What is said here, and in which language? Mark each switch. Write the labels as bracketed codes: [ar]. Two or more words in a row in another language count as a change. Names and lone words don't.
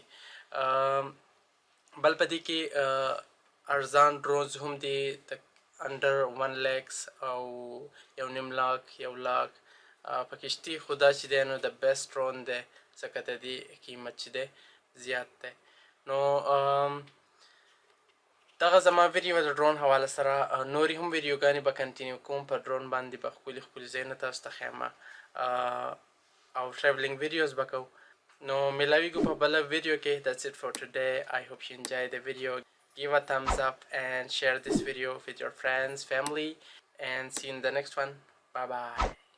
[ps] بل په دې کې ارزان ډرونز هم دي انډر 1 lakhs او 1.5 لاک 1 لاک پکشتي خو دا چې دی نو د [en] best drone [ps] دی ځکه د دې قیمت چې دی زیات دی. نو دغه زما ویډیو د ډرون حواله سره نورې هم ویډیوګانې به کنټینیو کوم په ډرون باندې به ښکلي ښکلي ځایونه تاسو ته ښیم او [en] travelling videos [ps] به کوو. نو میلاویږو په بله ویډیو کې. [en] That's it for today. I hope you enjoy the video. Give a thumbs up and share this video with your friends, family, and see you in the next one. Bye bye.